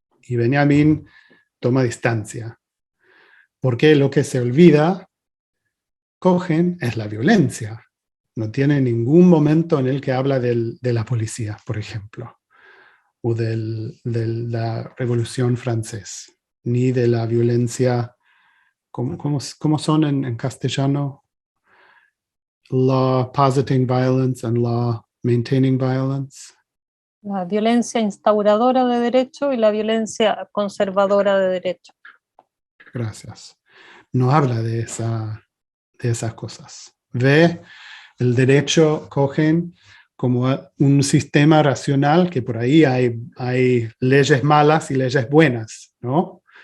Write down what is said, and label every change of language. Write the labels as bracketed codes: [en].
[es] Y Benjamin toma distancia, porque lo que se olvida, Cohen, es la violencia. No tiene ningún momento en el que habla de la policía, por ejemplo, o de la Revolución Francesa, ni de la violencia. ¿Cómo son en castellano? [en] Law positing violence and law maintaining violence. [es] La violencia instauradora de derecho y la violencia conservadora de derecho. Gracias. No habla de esas cosas. Ve el derecho Cohen como un sistema racional, que por ahí hay leyes malas y leyes buenas, ¿no?